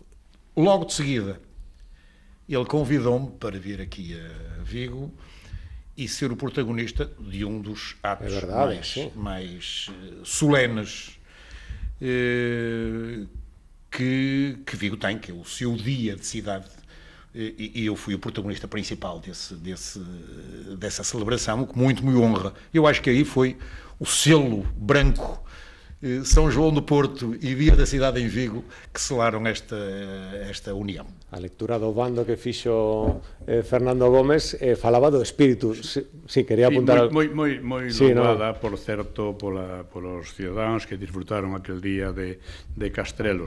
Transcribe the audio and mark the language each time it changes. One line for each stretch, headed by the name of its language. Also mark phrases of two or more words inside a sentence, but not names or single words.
Portuguese: Logo de seguida, ele convidou-me para vir aqui a Vigo e ser o protagonista de um dos atos mais solenes que Vigo tem, que é o seu dia de cidade, e eu fui o protagonista principal dessa celebração, o que muito me honra. Eu acho que aí foi o selo branco São João do Porto e Dia da Cidade em Vigo que selaram esta união.
Galician: A lectura do bando que fixo Fernando Gómez falaba do espírito. Sí, quería apuntar... Moi louvada, por certo, polos cidadáns que disfrutaron aquel día de Castrelos.